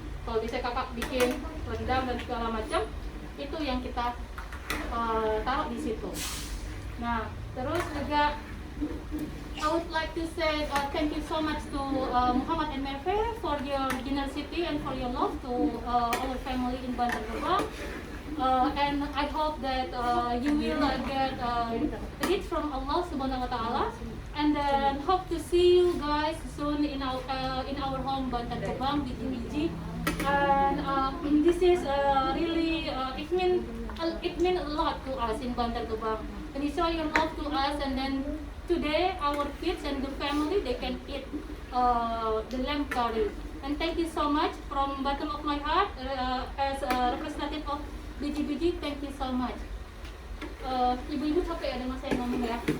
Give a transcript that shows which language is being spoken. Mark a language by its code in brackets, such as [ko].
[id] Kalau bisa kakak bikin rendang dan segala macam, itu yang kita taruh di situ. Nah, terus juga [en] I would like to say thank you so much to Muhammad and Merve for your generosity and for your love to our family in Bantar Gebang. And I hope that you will get a gift from Allah Subhanahu Wa Taala, and then hope to see you guys soon in our home Bantar Gebang BTBG. And this is really it means a lot to us in Bantar Gebang. And you show your love to us, and then today our kids and the family they can eat the lamb curry. And thank you so much from bottom of my heart as a representative of BGBG, thank you so much. [id] Ibu-ibu capek ya dengan saya ngomong ya?